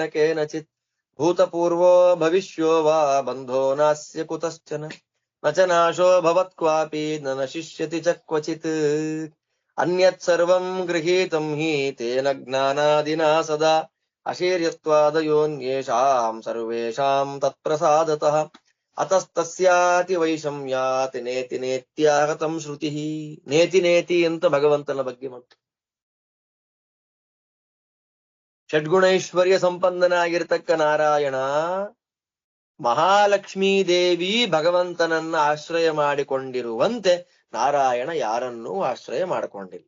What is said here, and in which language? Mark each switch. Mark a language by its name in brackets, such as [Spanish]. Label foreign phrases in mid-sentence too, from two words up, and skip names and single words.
[Sanskrit] ಕೇನಚಿತ್ ಭೂತಪೂರ್ವೋ ಭವಿಷ್ಯೋ ವಾ ಬಂಧೋ ನಾಸ್ಯ ಕುತಶ್ಚನ ನ ಚ ನಾಶೋ ಭವತ್ ಕ್ವಾಪಿ ನ ನಶಿಷ್ಯತಿ ಚ ಕ್ವಚಿತ್ ಅನ್ಯತ್ ಸರ್ವಂ ಗೃಹೀತಂ ಹಿ ತೇನ ಜ್ಞಾನಾದಿನಾ ಸದಾ ಅಶೀರ್ಯತ್ವಾದಯೋನ್ಯೇಷಾಂ ಸರ್ವೇಷಾಂ ತತ್ಪ್ರಸಾದತಃ ಅತಸ್ತಸ್ಯಾತಿ ವೈಷಮ್ಯಾತಿ ನೇತಿ ನೇತ್ಯಾಗತಂ ಶ್ರುತಿ. [Kannada] ನೇತಿ ನೇತಿ ಅಂತ ಭಗವಂತನ ಬಗ್ಗೆ ಮತ್ತು ಷಡ್ಗುಣೈಶ್ವರ್ಯ ಸಂಪನ್ನನಾಗಿರ್ತಕ್ಕ ನಾರಾಯಣ, ಮಹಾಲಕ್ಷ್ಮೀ ದೇವಿ ಭಗವಂತನನ್ನ ಆಶ್ರಯ ಮಾಡಿಕೊಂಡಿರುವಂತೆ ನಾರಾಯಣ ಯಾರನ್ನೂ ಆಶ್ರಯ ಮಾಡಿಕೊಂಡಿಲ್ಲ.